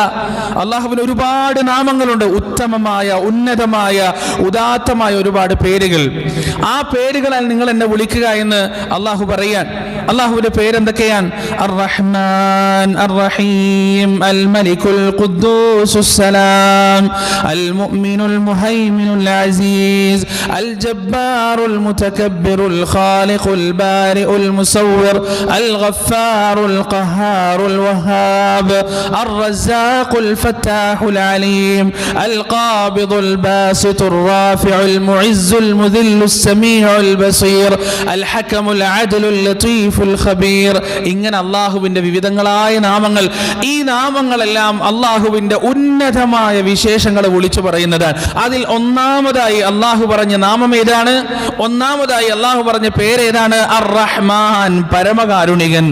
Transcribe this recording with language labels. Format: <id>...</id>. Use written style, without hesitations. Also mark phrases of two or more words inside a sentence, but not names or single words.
<ml>അള്ളാഹുവിന് ഒരുപാട് നാമങ്ങളുണ്ട്, ഉത്തമമായ, ഉന്നതമായ, ഉദാത്തമായ ഒരുപാട് പേരുകൾ. ആ പേരുകളാൽ നിങ്ങൾ എന്നെ വിളിക്കുക എന്ന് അള്ളാഹു പറയാൻ. അള്ളാഹുവിന്റെ പേരെന്തൊക്കെയാണ്?</ml> <ar>الرحمن الرحيم الملك القدوس السلام المؤمن المهيمن العزيز, الجبار المتكبر الخالق البارئ المصور الغفار القهار الوهاب الرزاق الفتاح العليم القابض الباسط الرافع المعز المذل السميع البصير الحكم العدل اللطيف اللطيف الخبير.</ar> <ml>ഇങ്ങനെ അള്ളാഹുവിന്റെ വിവിധങ്ങളായ നാമങ്ങൾ, ഈ നാമങ്ങളെല്ലാം അള്ളാഹുവിന്റെ ഉന്നതമായ വിശേഷങ്ങൾ വിളിച്ചു പറയുന്നതാണ്. അതിൽ ഒന്നാമതായി അള്ളാഹു പറഞ്ഞ നാമം ഏതാണ്? ഒന്നാമതായി അള്ളാഹു പറഞ്ഞ പേരേതാണ്? അർ-റഹ്മാൻ, പരമകാരുണികൻ.</ml>